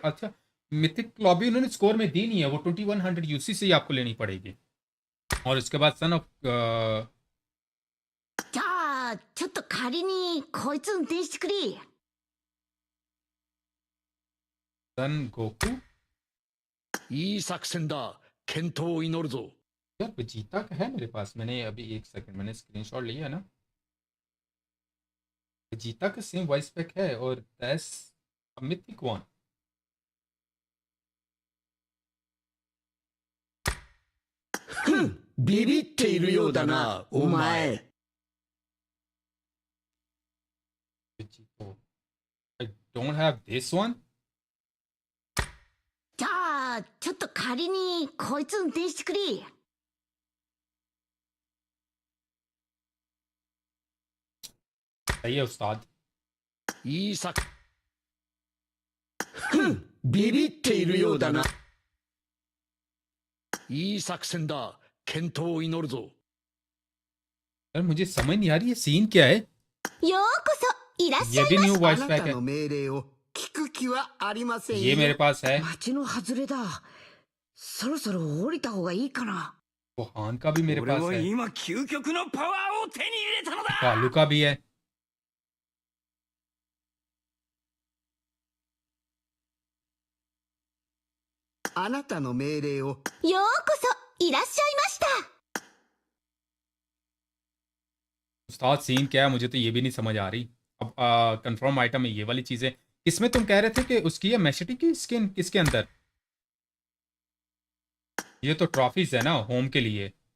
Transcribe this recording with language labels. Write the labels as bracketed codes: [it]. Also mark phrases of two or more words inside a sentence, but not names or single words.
[hi] अच्छा [en] mythic lobby [hi] उन्होंने स्कोर में दी नहीं है. वो 2100 यूसी से ही आपको लेनी पड़ेगी. और उसके बाद [en] son of son [hi] गोकू [ja] いい作戦だ。健闘を祈るぞ。 [hi] यार वेजिटा का है मेरे पास, मैंने अभी एक सेकंड मैंने स्क्रीनशॉट लिया है ना, वेजिटा का [en] same voice pack [hi] है और [en] that's a mythic one. [ja] ビビっているようだな、お前。 Vegito. [en] I don't have this one. [ja] じゃあちょっと仮にこいつ運転してくれ。 [hi] सही है उस्ताद. [ja] いい作。ビビっているようだな。いい作戦だ。健闘を祈るぞ。 [hi] यार मुझे समझ नहीं आ रही है सीन क्या है. [ja] ようこそいらっし [hi] ये [ja] ゃい [hi] भी [ja] ま [hi] न्यू [ja] し。 [hi] वॉइस [ja] あな [hi] पैक [ja] た [hi] है. [ja] の命令を聞く気はありません [hi] ये [ja] よ。 [hi] मेरे पास है. [ja] 街の外れだ。そろそろ降りた方がいいかな。 [hi] वो हान का भी मेरे [ja] 俺 [hi] पास [ja] は [hi] है. [ja] 今究極のパワーを手に入れたのだ。 [hi] कालू का भी है. [ja] あなたの命令を。ようこそいらっしゃいました。 [hi] उस्ताद सीन क्या है मुझे तो ये भी नहीं समझ आ रही. अब [en] confirm item [hi] है ये वाली चीजें. इसमें तुम कह रहे थे कि उसकी है मैशेटी की स्किन किसके अंदर. ये तो ट्रॉफीज है ना होम के लिए.